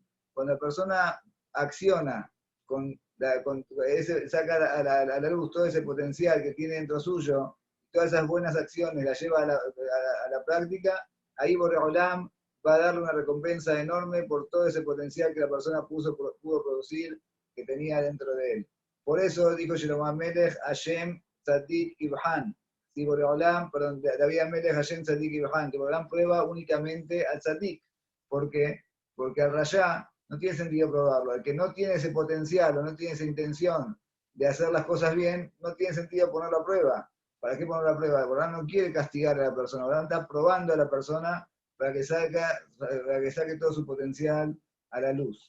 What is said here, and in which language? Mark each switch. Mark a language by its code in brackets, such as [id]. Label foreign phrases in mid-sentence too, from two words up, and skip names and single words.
[es] Cuando la persona acciona, saca a la luz todo ese potencial que tiene dentro suyo, todas esas buenas acciones las lleva a la práctica, ahí Borei Olam va a darle una recompensa enorme por todo ese potencial que la persona pudo producir, que tenía dentro de él. Por eso dijo Shlomo HaMelech, [he] Hashem Tzadik Ibhan, [es] si Borei Olam, perdón, David HaMelech, [he] Hashem Tzadik Ibhan, [es] que Borei Olam prueba únicamente al Tzadik. ¿Por qué? Porque al Rayá no tiene sentido probarlo. El que no tiene ese potencial o no tiene esa intención de hacer las cosas bien, no tiene sentido ponerlo a prueba. ¿Para qué ponerlo a prueba? Borei Olam no quiere castigar a la persona, Borei Olam está probando a la persona para que saque todo su potencial a la luz.